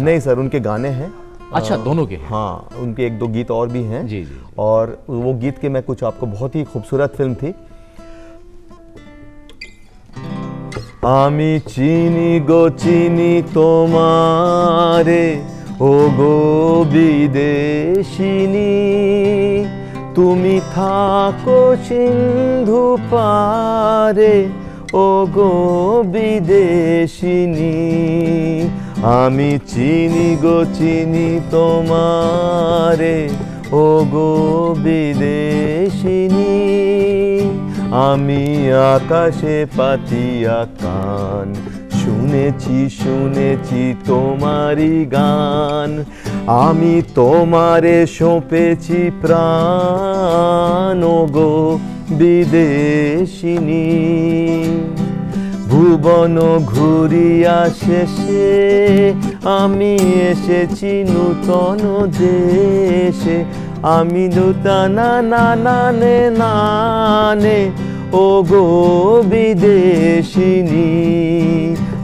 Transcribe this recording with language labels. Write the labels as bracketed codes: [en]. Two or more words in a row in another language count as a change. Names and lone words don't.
[hi] नहीं सर, उनके गाने हैं। अच्छा, दोनों के? हाँ, उनके एक दो गीत और भी हैं। जी जी। और वो गीत के मैं कुछ आपको, बहुत ही खूबसूरत फिल्म थी। [bn] আমি চিনি গো চিনি তোমারে ও গো বিদেশিনী, তুমি থাকো সিন্ধু পারে ও গো বিদেশিনী। আমি চিনি গো চিনি তোমারে ও গো বিদেশিনী, আমি আকাশে পাতিয়া কান, শুনেছি তোমারি গান, আমি তোমারে সঁপেছি প্রাণ গো বিদেশিনী। ভুবন ঘুরিয়া শেষে আমি এসেছি নূতন দেশে, আমি নূতনা নানে নানে ও গো বিদেশিনী।